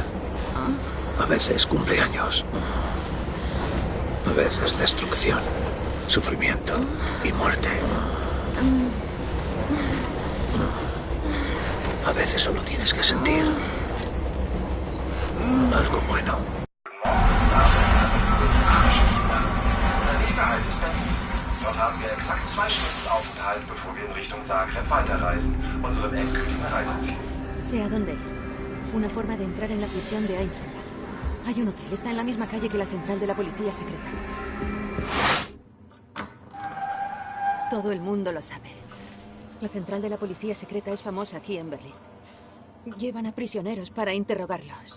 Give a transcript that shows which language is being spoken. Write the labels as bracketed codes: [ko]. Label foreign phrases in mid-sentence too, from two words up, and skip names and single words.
[es] A veces cumpleaños. A veces destrucción, sufrimiento y muerte. A veces solo tienes que sentir algo bueno. [de] Nächster Halt ist Berlin. Dort haben wir exakt 2 Stunden Aufenthalt, bevor wir in Richtung Zagreb weiterreisen, unserem endgültigen Reiseziel. [es] Sé a dónde ir. Una forma de entrar en la prisión de Eisenberg. Hay un hotel, está en la misma calle que la central de la policía secreta. Todo el mundo lo sabe. La central de la policía secreta es famosa aquí en Berlín. Llevan a prisioneros para interrogarlos.